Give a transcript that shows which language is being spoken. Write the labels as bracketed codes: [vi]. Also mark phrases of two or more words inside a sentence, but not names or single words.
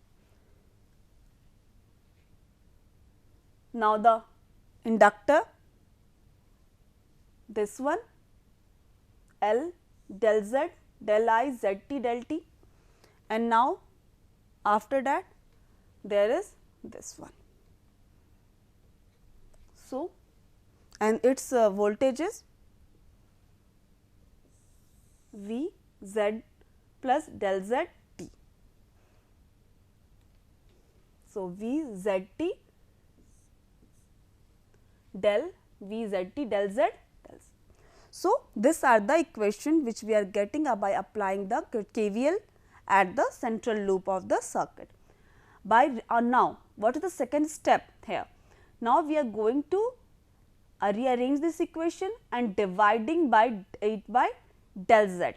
[en] Now, the inductor, this one L del Z, del I, ZT, del T, and now after that there is this one. So, and its voltage is V Z plus del Z T. So, V Z T del V Z T del Z del Z. So, these are the equation which we are getting by applying the KVL at the central loop of the circuit. By now, what is the second step here? Now, we are going to rearrange this equation and dividing by it by del Z.